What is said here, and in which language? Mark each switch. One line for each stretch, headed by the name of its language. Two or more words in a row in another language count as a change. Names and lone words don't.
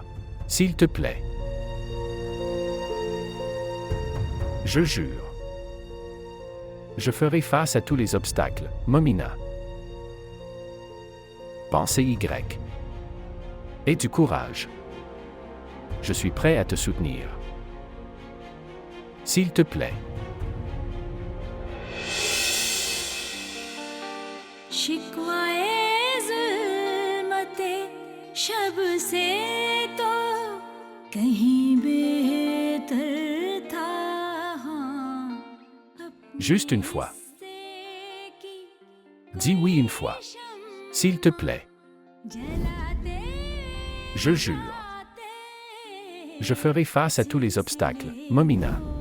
French: S'il te plaît. Je jure. Je ferai face à tous les obstacles, Momina. Pensée Y. Aie du courage. Je suis prêt à te soutenir. S'il te plaît.
Urdu: شکوۂ ظلمتِ شب سے تو کہیں بہتر تھا ہاں
French: Juste une fois. Dis oui une fois. S'il te plaît. Je jure. Je ferai face à tous les obstacles, Momina.